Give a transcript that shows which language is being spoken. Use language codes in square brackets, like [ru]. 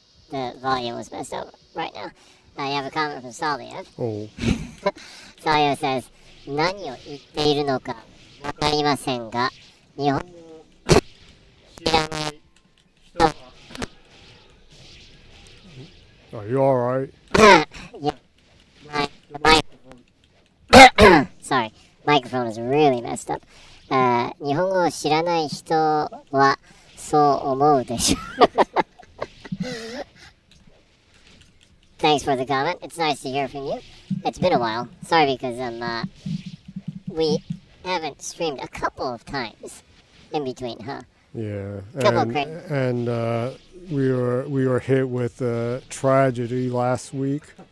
[en] The volume was messed up right now. You have a comment from Salia. Oh. Salia says, [ja] 何を言っているのかわかりませんが、日本知らない人は [en] Are you alright? Yeah. The microphone. Sorry. Microphone is really messed up. [ja] 日本語を知らない人はそう思うでしょ [en] Thanks for the comment. It's nice to hear from you. It's been a while. Sorry because we haven't streamed a couple of times in between, huh? Yeah. Couple And we were hit with a tragedy last week.